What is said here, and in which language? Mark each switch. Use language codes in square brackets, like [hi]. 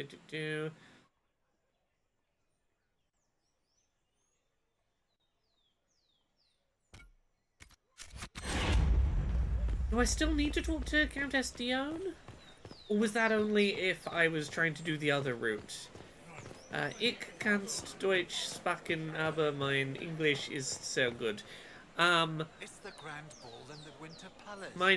[en] Do I still need to talk to Countess Dione? Or was that only if I was trying to do the other route? [de] Ich kannst Deutsch sprechen, aber mein English [en] is so good. It's the Grand Ball in the Winter Palace.